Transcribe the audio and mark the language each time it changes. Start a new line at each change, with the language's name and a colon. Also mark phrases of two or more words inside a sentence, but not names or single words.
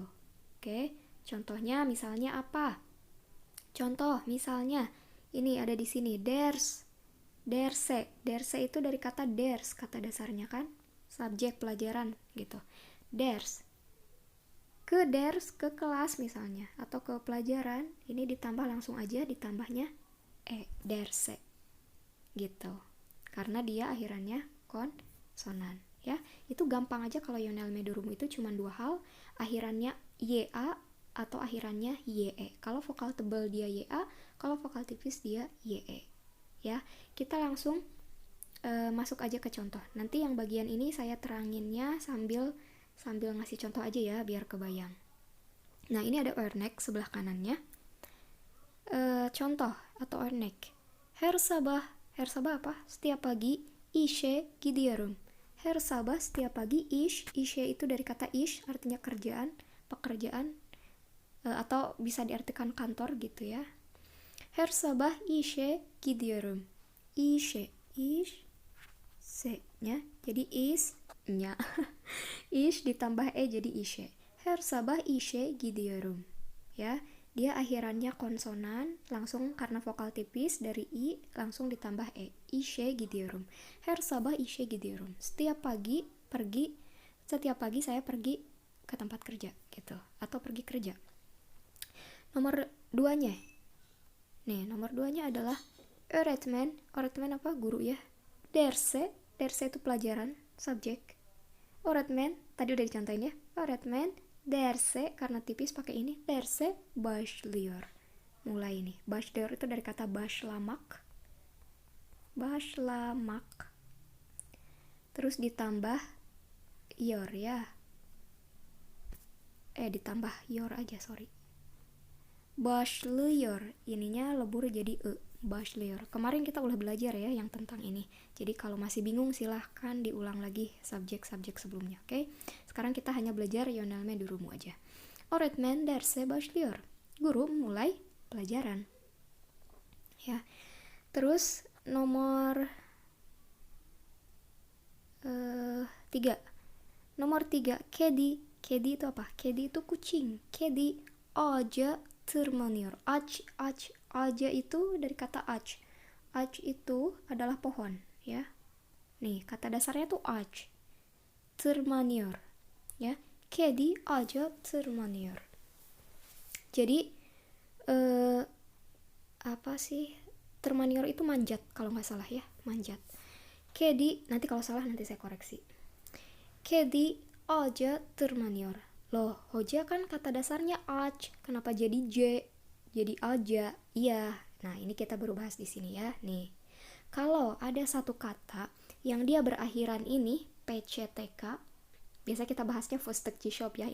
Indonesian: Oke, contohnya misalnya apa? Contoh misalnya ini ada di sini derse itu dari kata ders, kata dasarnya kan, subjek pelajaran gitu. Ders ke kelas misalnya atau ke pelajaran, ini ditambah langsung aja, ditambahnya derse gitu, karena dia akhirannya konsonan ya. Itu gampang aja. Kalau
Turkish: yönelme durumu
Indonesian: itu cuma dua hal, akhirannya ya atau akhirannya ye. Kalau vokal tebal dia ya, kalau vokal tipis dia ye ya. Kita langsung masuk aja ke contoh. Nanti yang bagian ini saya teranginnya sambil ngasih contoh aja ya biar kebayang. Nah, ini ada örnek sebelah kanannya. Contoh atau örnek.
Turkish: Her sabah
Indonesian: apa? Setiap pagi
Turkish: işe gidiyorum. Her sabah
Indonesian: setiap pagi işe itu dari kata ish, artinya kerjaan, pekerjaan, atau bisa diartikan kantor gitu ya.
Turkish: Her sabah işe gidiyorum.
Indonesian: İşe, se-nya jadi is-nya. Ish ditambah jadi ishe.
Turkish: Her sabah işe gidiyorum.
Indonesian: Ya, dia akhirannya konsonan, langsung karena vokal tipis dari i langsung ditambah e.
Turkish: İşe gidiyorum. Her sabah işe gidiyorum.
Indonesian: Setiap pagi saya pergi ke tempat kerja gitu, atau pergi kerja. Nomor 2-nya. Nomor 2-nya adalah öğretmen. Öğretmen apa? Guru ya. Derse itu pelajaran, subjek.
Turkish: Öğretmen, tadi
Indonesian: udah dicontohin ya.
Turkish: Öğretmen derse,
Indonesian: karena tipis pakai ini.
Turkish: Derse başlıyor.
Indonesian: Mulai nih. Başlıyor itu dari kata başlamak. Başlamak. Terus ditambah yor ya. Ditambah yor aja, sorry. Başlıyor, ininya lebur jadi başlıyor. Kemarin kita udah belajar ya yang tentang ini. Jadi kalau masih bingung silahkan diulang lagi subjek-subjek sebelumnya, oke? Sekarang kita hanya belajar
Turkish: yönelme durumu
Indonesian: aja.
Turkish: Öğretmen derse başlıyor.
Indonesian: Guru mulai pelajaran. Ya. Terus nomor 3. Nomor 3, kedi. Kedi itu apa? Kedi itu kucing.
Turkish: Kedi ağaca tırmanıyor.
Indonesian: Ağaca itu dari kata ağaç. Ağaç itu adalah pohon, ya. Nih, kata dasarnya tuh ağaç.
Turkish: Tırmanıyor, ya. Kedi ağaca tırmanıyor.
Indonesian: Jadi apa sih? Tırmanıyor itu manjat kalau nggak salah ya, manjat. Kedi, nanti kalau salah nanti saya koreksi.
Turkish: Kedi ağaca tırmanıyor.
Indonesian: Loh, hoja kan kata dasarnya ağaç, kenapa jadi j? Jadi aja. Iya. Nah, ini kita baru bahas di sini ya. Nih. Kalau ada satu kata yang dia berakhiran ini PCTK, biasa kita bahasnya Vostok G-Shop ya.